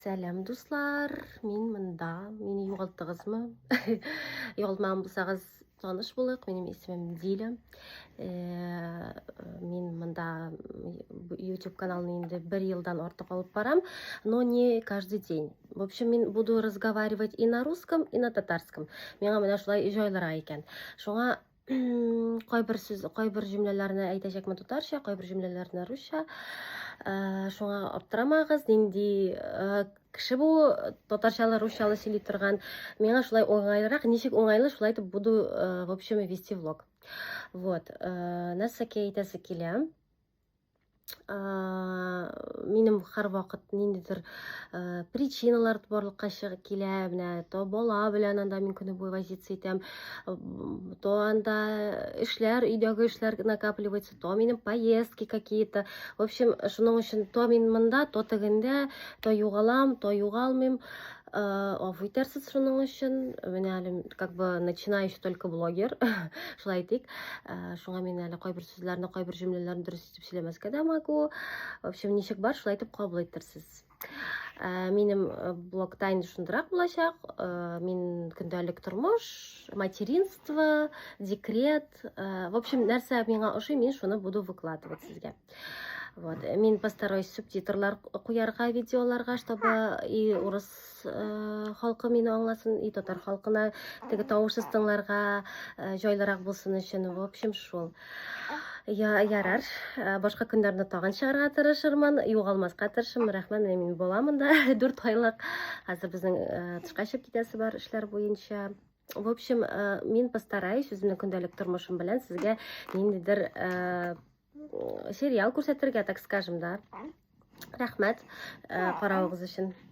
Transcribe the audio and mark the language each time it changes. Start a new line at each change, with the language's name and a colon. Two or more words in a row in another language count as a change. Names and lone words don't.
Tatar: Сәлем, дуслар. Мин монда. Мине югалттыгызмы? Югалтмаган булсагыз, таныш булыйк. Минем исемем Диля. Мин монда YouTube каналын инде 1 елдан артык алып барам,
Russian: но не каждый день. В общем, мин буду разговаривать и на русском, и на татарском.
Tatar: Миңа менә шулай җайлырак икән. Шуңа кайбер җөмләләрне әйтәчәкмен татарча, кайбер җөмләләрне русча. Шуңа аптырамагыз, нинди кеше бу татарчалы, русчалы сөйли торган. Миңа шулай уңайлырак, ничек уңайлы, шулай итеп
Russian: буду, в общем, вести влог.
Tatar: Вот, нәрсәгә әйтәсе килә. Минем һәрвакыт ниндидер причиналар барлыкка чыгып килә, менә то бала белән анда мин көне буе возиться итәм, то анда эшләр, өйдәге эшләр накапливается, то минем
Russian: поездки какие-то. В общем,
Tatar: шуның өчен то мин монда, то тегендә, то югалам, то югалмыйм. Гафу итәрсез шуның өчен. Менә әле
Russian: как бы начинающий только блогер.
Tatar: Шулай әйтик. Шуңа мин әле кайбер сүзләрне, кайбер җөмләләрне дөрес итеп сөйләмәскә дә могу.
Russian: В общем,
Tatar: ничек бар, шулай итеп кабул итәрсез. Минем блогта инде шундырак булачак. Мин көндәлек тормыш,
Russian: материнство, декрет. В общем,
Tatar: нәрсә миңа ошый, мин шуны
Russian: буду выкладывать
Tatar: сезгә. Вот. Мин постараюсь субтитрлар куярга видеоларга,
Russian: чтобы и
Tatar: урыс халкы мине аңласын, и татар халкына теге тавышсыз тыңларга җайлырак булсын өчен.
Russian: В общем,
Tatar: шул. Ярар. Башка көннәрне тагын чыгарга тырышырмын, югалмаска тырышырмын. Рәхмәт, мин буламын да 4 айлык. Хәзер безнең тышка чыгып китәсе бар эшләр буенча.
Russian: В общем,
Tatar: мин постараюсь үземнең көндәлек тормышым белән сезгә ниндидер сериал күрсәтергә,
Russian: так скажем, да.
Tatar: Рәхмәт каравыгыз өчен.